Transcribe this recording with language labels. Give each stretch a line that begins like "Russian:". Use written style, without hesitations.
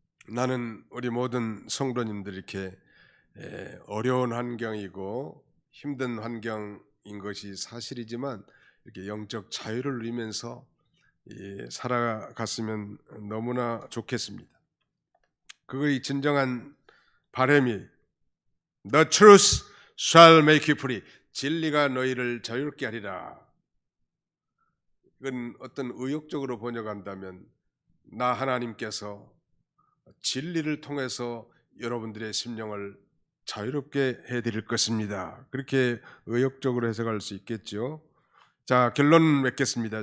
Korean: 나는 우리 모든 성도님들 이렇게 어려운 환경이고 힘든 환경인 것이 사실이지만 이렇게 영적 자유를 누리면서 살아갔으면 너무나 좋겠습니다. 그거의 진정한 바람이
English: The truth shall make you free.
Korean: 진리가 너희를 자유롭게 하리라. 이건 어떤 의욕적으로 번역한다면 나 하나님께서 진리를 통해서 여러분들의 심령을 자유롭게 해드릴 것입니다. 그렇게 의욕적으로 해석할 수 있겠죠. 자, 결론 맺겠습니다.